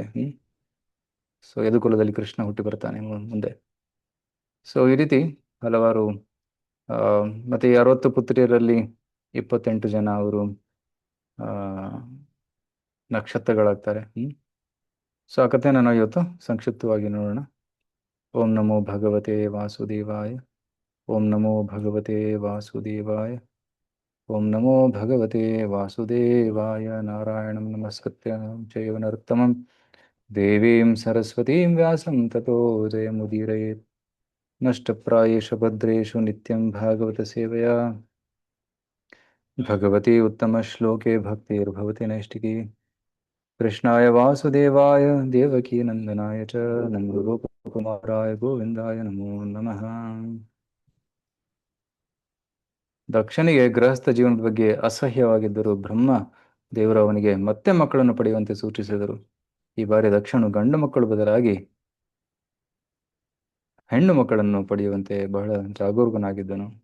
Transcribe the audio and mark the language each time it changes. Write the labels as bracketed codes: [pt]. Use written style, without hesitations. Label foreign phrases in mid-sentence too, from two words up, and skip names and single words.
[kn] ಸೊ ಯದುಕುಲದಲ್ಲಿ ಕೃಷ್ಣ ಹುಟ್ಟಿ ಬರ್ತಾನೆ ಮುಂದೆ. ಸೊ ಈ ರೀತಿ ಹಲವಾರು ಮತ್ತು ಈ 60 ಪುತ್ರಿಯರಲ್ಲಿ 28 ಜನ ಅವರು ನಕ್ಷತ್ರಗಳಾಗ್ತಾರೆ. ಸೊ ಆ ಕಥೆಯನ್ನು ನಾವು ಇವತ್ತು ಸಂಕ್ಷಿಪ್ತವಾಗಿ ನೋಡೋಣ. [sa] ಓಂ ನಮೋ ಭಗವತೆ ವಾಸುದೇವಾಯ. ಓಂ ನಮೋ ಭಗವತೆ ವಾಸುದೇವಾಯ. ಓಂ ನಮೋ ಭಗವತೆ ವಾಸುದೇವಾಯ. ನಾರಾಯಣಂ ನಮಸ್ಕೃತ್ಯ ಚೈವ ನರೋತ್ತಮಂ ದೇವೀಂ ಸರಸ್ವತೀಂ ವ್ಯಾಸಂ ತತೋ ಜಯಮುದೀರಯೇತ್. ನಷ್ಟಪ್ರಾಯೇಷು ಭದ್ರೇಷು ನಿತ್ಯಂ ಭಾಗವತ ಸೇವೆಯಾ ಭಗವತಿ ಉತ್ತಮ ಶ್ಲೋಕೆ ಭಕ್ತಿರ್ಭವತಿ ನೈಷ್ಟಿಕಿ. ಕೃಷ್ಣಾಯ ವಾಸುದೇವಾಯ ದೇವಕೀ ನಂದನಾಯ ಚ ನಂದಗೋಪಕುಮಾರಾಯ ಗೋವಿಂದಾಯ ನಮೋ ನಮಃ. [kn] ದಕ್ಷನಿಗೆ ಗೃಹಸ್ಥ ಜೀವನದ ಬಗ್ಗೆ ಅಸಹ್ಯವಾಗಿದ್ದರೂ ಬ್ರಹ್ಮ ದೇವರು ಅವನಿಗೆ ಮತ್ತೆ ಮಕ್ಕಳನ್ನು ಪಡೆಯುವಂತೆ ಸೂಚಿಸಿದರು. ಈ ಬಾರಿ ದಕ್ಷನು ಗಂಡು ಮಕ್ಕಳು ಬದಲಾಗಿ ಹೆಣ್ಣು ಮಕ್ಕಳನ್ನು ಪಡೆಯುವಂತೆ ಬಹಳ ಜಾಗರೂಕನಾಗಿದ್ದನು.